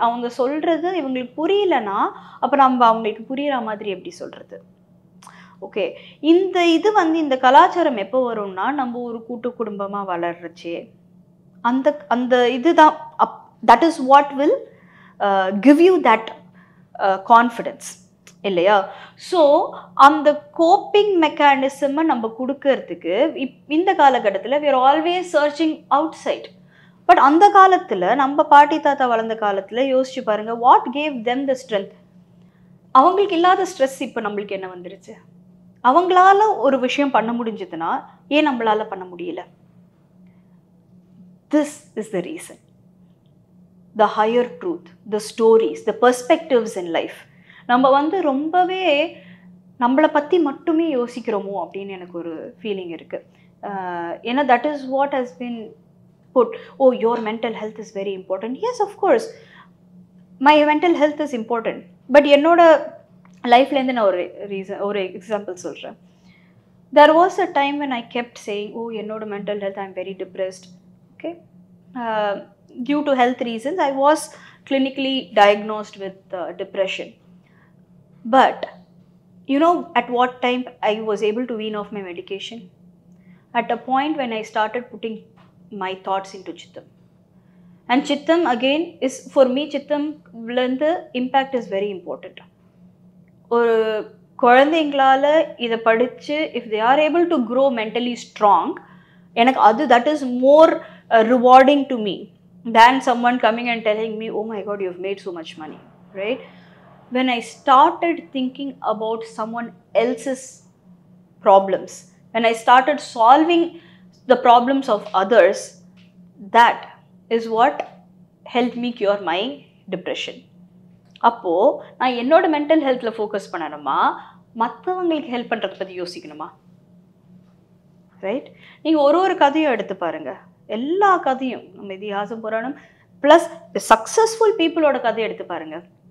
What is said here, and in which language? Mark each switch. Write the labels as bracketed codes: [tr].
[ta] அவங்க சொல்கிறது இவங்களுக்கு புரியலனா அப்போ நம்ம அவங்களுக்கு புரிகிற மாதிரி எப்படி சொல்கிறது? ஓகே, இது வந்து இந்த கலாச்சாரம் எப்போ வரும்னா நம்ம ஒரு கூட்டு குடும்பமாக வளர்றச்சே அந்த இதுதான். [en] that is what will give you that confidence. [ta] இல்லையா? ஸோ அந்த கோப்பிங் மெக்கானிசமை நம்ம கொடுக்கறதுக்கு இந்த காலகட்டத்தில் [en] we are always searching outside. [ta] But அந்த காலத்தில் நம்ம பாட்டி தாத்தா வளர்ந்த காலத்தில் யோசிச்சு பாருங்க, [en] What gave them the strength? [ta] அவங்களுக்கு இல்லாத ஸ்ட்ரெஸ் இப்போ நம்மளுக்கு என்ன வந்துருச்சு? அவங்களால ஒரு விஷயம் பண்ண முடிஞ்சதுன்னா ஏன் நம்மளால பண்ண முடியல? [en] This is the reason. The higher truth, the stories, the perspectives in life. [ta] நம்ம ரொம்பவே நம்மளை பற்றி மட்டுமே யோசிக்கிறோமோ அப்படின்னு எனக்கு ஒரு ஃபீலிங் இருக்குது. [en] ஏன்னா that is what has been put. ஓ, your mental health is very important. Yes, of course, my mental health is important. [ta] But என்னோட லைஃப்லேருந்து நான் ஒரு எக்ஸாம்பிள் சொல்கிறேன். [en] There was a time when I kept saying, oh, என்னோட mental health, I'm very depressed. Okay. Due to health reasons, I was clinically diagnosed with depression. But, you know, at what time I was able to wean off my medication? At a point when I started putting my thoughts into Chittam. And Chittam, again, is, for me, Chittam, the impact is very important. [ta] ஒரு குழந்தைங்களால இதை படித்து [en] if they are able to grow mentally strong, [ta] எனக்கு அது [en] that is more rewarding to me than someone coming and telling me, oh my god, you've made so much money, right? When I started thinking about someone else's problems, when I started solving the problems of others, that is what helped me cure my depression. [ta] அப்போது நான் என்னோட mental ஹெல்த்தில் focus பண்ணணுமா, மற்றவங்களுக்கு help பண்ணுறதை பற்றி யோசிக்கணுமா? Right? நீங்கள் ஒரு கதையும் எடுத்து பாருங்கள். எல்லா கதையும் நம்ம இதிகாசம் புராணம் ப்ளஸ் சக்ஸஸ்ஃபுல் பீப்புளோட கதையை எடுத்து பாருங்கள்.